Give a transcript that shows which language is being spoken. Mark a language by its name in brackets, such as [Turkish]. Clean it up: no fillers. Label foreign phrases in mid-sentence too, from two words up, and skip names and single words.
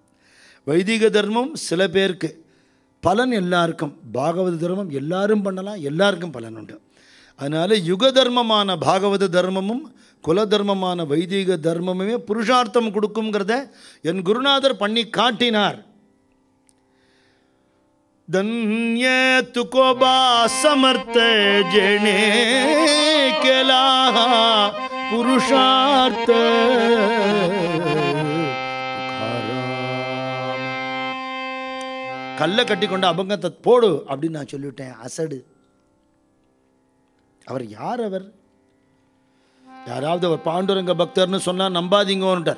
[Tamil] வைதீக தர்மம் சில பேருக்கு, பலன் எல்லாருக்கும். பாகவத தர்மம் எல்லாரும் பண்ணலாம், எல்லாருக்கும் பலன் உண்டு. அதனால் யுக தர்மமான பாகவத தர்மமும் குல தர்மமான வைதீக தர்மமுமே புருஷார்த்தம் கொடுக்குங்கிறத என் குருநாதர் பண்ணி காட்டினார். [Marathi] धन्य तुकोबा समर्थ जेने केला पुरुषार्थ. [Tamil] கல்லை கட்டி கொண்டு அபங்கத்தை போடு அப்படின்னு நான் சொல்லிவிட்டேன். அசடு. அவர் யார்? அவர் யாராவது அவர் பாண்டுரங்க பக்தர்னு சொன்னால் நம்பாதீங்கன்ட்டார்.